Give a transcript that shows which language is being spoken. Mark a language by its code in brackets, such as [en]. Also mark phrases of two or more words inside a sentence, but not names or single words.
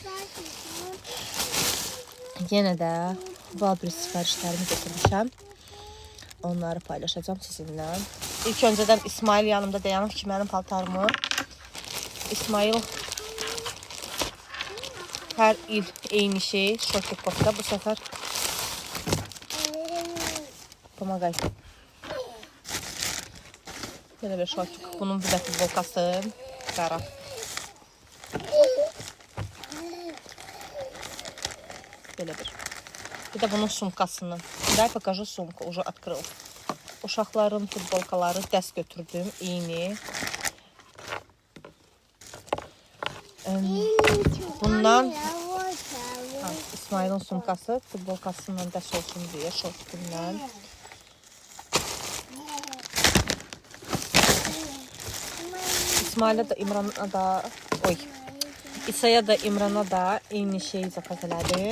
[az] Yenə də Wildberries sifarişlərimi götürmüşəm. Onları paylaşacağım sizinlə. İlk öncədən İsmail yanımda dayanıb ki, mənim paltarımı. İsmail her il eyni şey, şortlu kofta. Bu sefer pomagay. Böyle bir şortlu. Bunun bir de futbolkası. Qara. Böyle bir. Bir de bunun sumkasını. [ru] Дай покажу сумку. Уже открыл. [az] Uşaqların futbolkaları dəst götürdüm. İyni. Bundan İsmail'in sumkası, futbolkasından dəst olsun diye şortundan. İsmail'e de İmran'a da İsa'ya da İmran'a da eyni şeyi zakaz elədim.